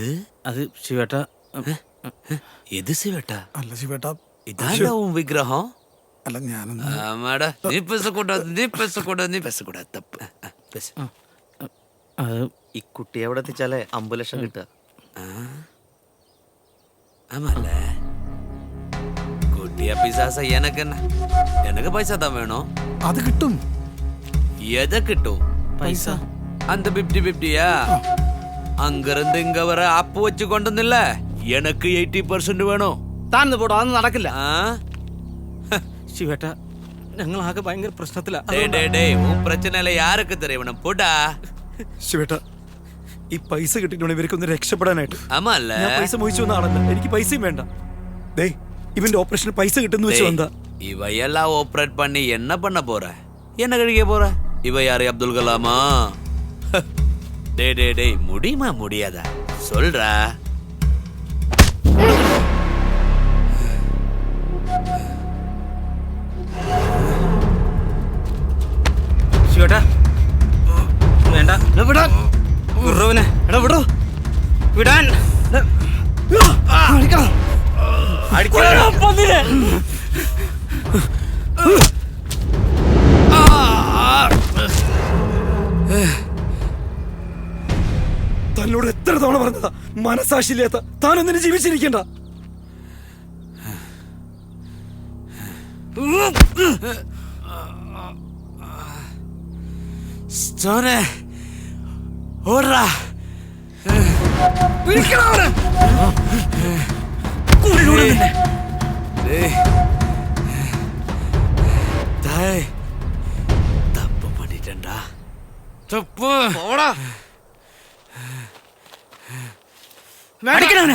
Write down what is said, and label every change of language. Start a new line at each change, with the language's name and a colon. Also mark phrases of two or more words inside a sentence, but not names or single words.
Malayalam: അത് ശിവേട്ട.
Tamil: எது சிவேட்டா?
Malayalam: അല്ല ശിവേട്ടാ,
Tamil: இதாண்டா உன் விக்கிரகம்?
Malayalam: അല്ല ഞാനൊന്ന്.
Tamil: ஆமாடா, நீ பேசக்கூடாது, நீ பேசக்கூடாது, நீ பேசக்கூடாது. தப்பு. பேசு.
Malayalam: അത് ഈ കുട്ടിയെ എവിടെ എത്തിച്ചാലേ 5 ലക്ഷം കിട്ടുക.
Tamil: ஆமால குட்டியா பிசாசா எனக்கு என்ன? எனக்கு பைசா தான் வேணும்.
Malayalam: അത് കിട്ടും.
Tamil: எதை கிட்டும்?
Malayalam: പൈസ.
Tamil: அந்த 50-50யா? அங்கிருந்து இங்க வர ஆப்பு வச்சு கொண்டிருந்தில்ல, எனக்கு 80% വേണോ?
Malayalam: താന്ന് പോടോ, അതൊന്നും നടക്കില്ല. ശിവേട്ട, ഞങ്ങൾ ആകെ ഭയങ്കര പ്രശ്നത്തിലാ.
Tamil: உன் பிரச்சனையில யாருக்கு தெரியணும் போடா.
Malayalam: ശിവേട്ട, ഈ പൈസ കിട്ടിയിട്ടുണ്ട് ഇവർക്കൊന്ന് രക്ഷപ്പെടാനായിട്ട്. ആമല്ല, ഞാൻ പൈസ മോഹിച്ചു വന്നാണല്ലോ, എനിക്ക് പൈസയും വേണ്ട. ദേ, ഇവന്റെ ഓപ്പറേഷന് പൈസ കിട്ടുന്നു വെച്ച് വന്നാ.
Tamil: இவையெல்லாம் ஆப்ரேட் பண்ணி என்ன பண்ண போற? என்ன கழிக்க போற? இவ யாரு, அப்துல் கலாமா? டேய் முடியுமா முடியாதா சொல்றா.
Malayalam: ശിവേട്ടാ വേണ്ട, വിടാൻ വിടറവനെ, എടാ വിടോ, വിടാൻ. തന്നോട് എത്ര തവണ പറഞ്ഞതാ, മനസാക്ഷിയില്ലാത്ത താനൊന്നിനും ജീവിച്ചിരിക്കണ്ട.
Tamil: ஓடுறா. தப்பு பண்ணிட்டேன்டா, தப்பு.
Malayalam: അടിക്കണവനെ.